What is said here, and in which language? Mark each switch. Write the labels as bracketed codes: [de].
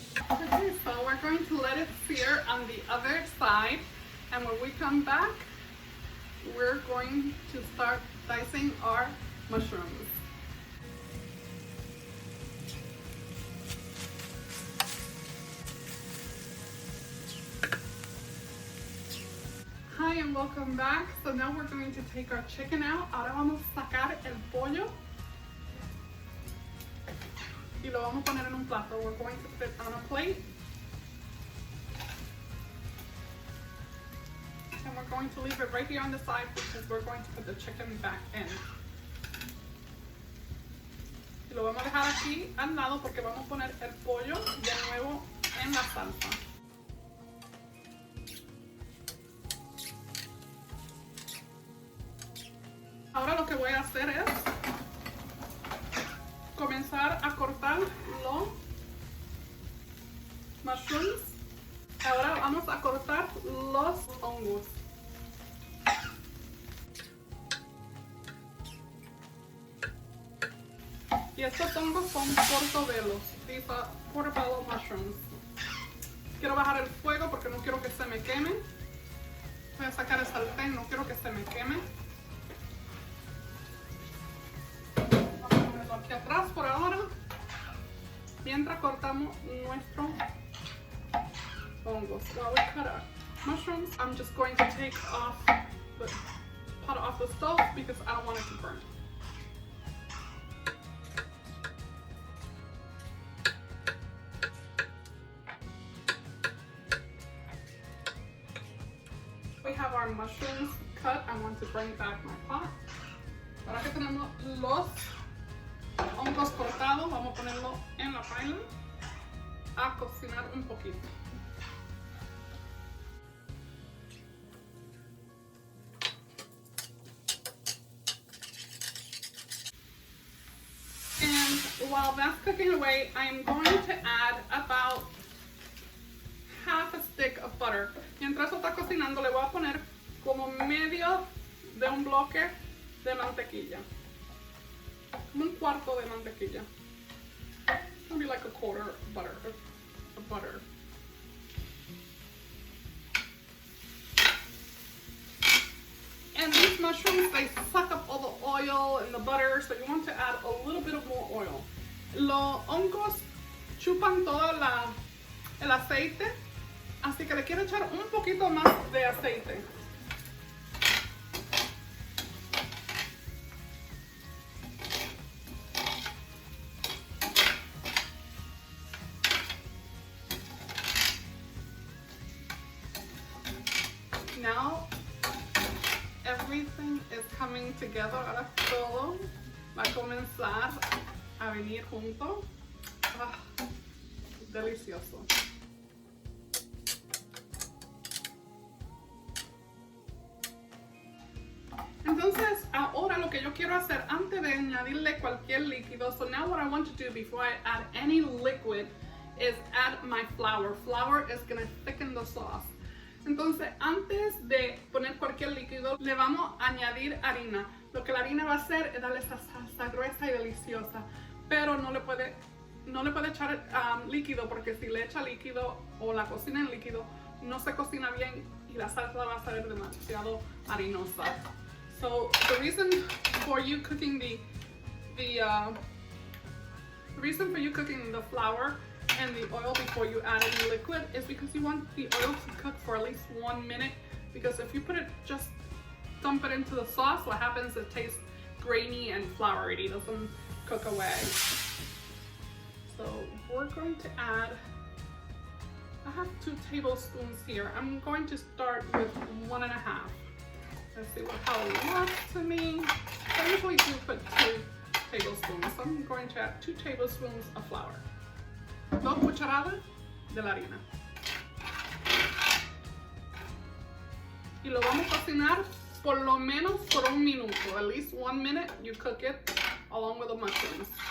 [en] Okay, so we're are going to let it sear on the other side, and when we come back, we're going to start dicing our mushrooms. Hi and welcome back. So now we're going to take our chicken out. [es] Ahora vamos a sacar el pollo y lo vamos a poner en un plato. [en] We're going to put it on a plate. And we're going to leave it right here on the side because we're going to put the chicken back in. [es] Y lo vamos a dejar aquí al lado porque vamos a poner el pollo de nuevo en la salsa. Ahora lo que voy a hacer es comenzar a cortar los mushrooms. Ahora vamos a cortar los hongos. Y estos hongos son portobelos. These are portobello mushrooms. Quiero bajar el fuego porque no quiero que se me queme. Voy a sacar el sartén, no quiero que se me queme. Aquí atrás por ahora, mientras cortamos nuestro hongos. [en] While we cut our mushrooms, I'm just going to take off the pot off the stove because I don't want it to burn. We have our mushrooms cut. I want to bring back my pot. [es] Ahora que tenemos los hongos cortados, vamos a ponerlo en la paila a cocinar un poquito. [en] And while that's cooking away, I'm going to add about half a stick of butter. [es] Mientras eso está cocinando, le voy a poner como medio de un bloque de mantequilla. Un cuarto de mantequilla. [en] Maybe like a quarter of butter. And these mushrooms, they suck up all the oil and the butter, so you want to add a little bit of more oil. [es] Los hongos chupan todo el aceite, así que le quiero echar un poquito más de aceite. [en] Now everything is coming together. [es] Ahora todo va a comenzar a venir junto. Ah, delicioso. Entonces ahora lo que yo quiero hacer antes de añadirle cualquier líquido, [en] so now what I want to do before I add any liquid is add my flour. Flour is going to thicken the sauce. [es] Entonces, antes de poner cualquier líquido, le vamos a añadir harina. Lo que la harina va a hacer es darle esta salsa gruesa y deliciosa. Pero no le puede echar líquido, porque si le echa líquido o la cocina en líquido, no se cocina bien y la salsa va a salir demasiado harinosa. [en] So, the reason for you cooking the flour and the oil before you add any liquid is because you want the oil to cook for at least 1 minute, because if you just dump it into the sauce, what happens is it tastes grainy and floury, it doesn't cook away. So we're going to add, I have 2 tablespoons here. I'm going to start with 1.5. Let's see how it looks to me. I usually do put 2 tablespoons, so I'm going to add 2 tablespoons of flour. [es] 2 cucharadas de la harina. Y lo vamos a cocinar por lo menos por 1 minuto. [en] At least 1 minute you cook it along with the mushrooms.